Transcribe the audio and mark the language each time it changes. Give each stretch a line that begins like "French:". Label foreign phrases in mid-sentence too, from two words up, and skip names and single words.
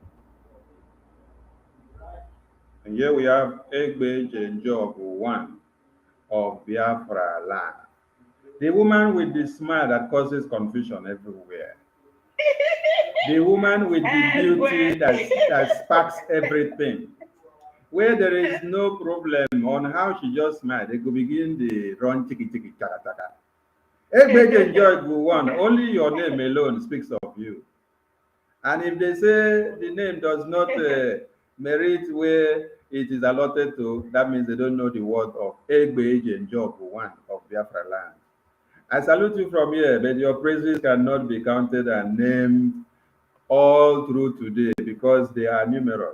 English: And here we have Egbe Jenjob, one of Biafra land. The woman with the smile that causes confusion everywhere. The woman with the beauty that sparks everything. where there is no problem on how she just smile, they could begin the run tiki tiki taka taka. Egbeje enjoy go one. Only your name alone speaks of you. And if they say the name does not merit where it is allotted to, that means they don't know the word of Egbeje enjoy go one of Biafra land. I salute you from here, but your praises cannot be counted and named all through today because they are numerous.